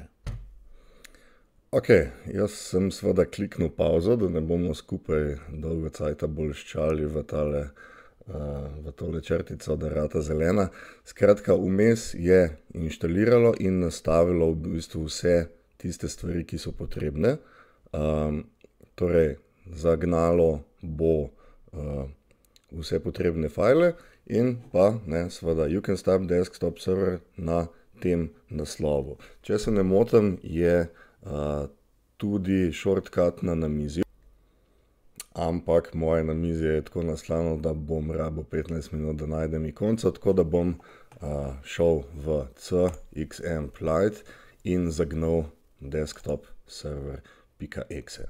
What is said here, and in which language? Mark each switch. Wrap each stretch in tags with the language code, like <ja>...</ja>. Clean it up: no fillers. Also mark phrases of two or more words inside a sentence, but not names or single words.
<sl>Ok, jaz sem seveda kliknil pauzo, da ne bomo skupaj dolgo cajta bolj ščali v tole črtico, da rata zelena. Skratka, vmes je inštaliralo in nastavilo v bistvu vse tiste stvari, ki so potrebne. Torej, zagnalo bo vse potrebne file in pa seveda</sl> <en>you can start desktop server</en> <sl>na tem naslovu. Če se ne motim, je tudi shortcut na namizju, ampak moje namizje je tako naslano, da bom rabil 15 minut, da najdem ikonco, tako da bom šel v cxmplite in zagnal</sl> <en>desktop server.exe.</en>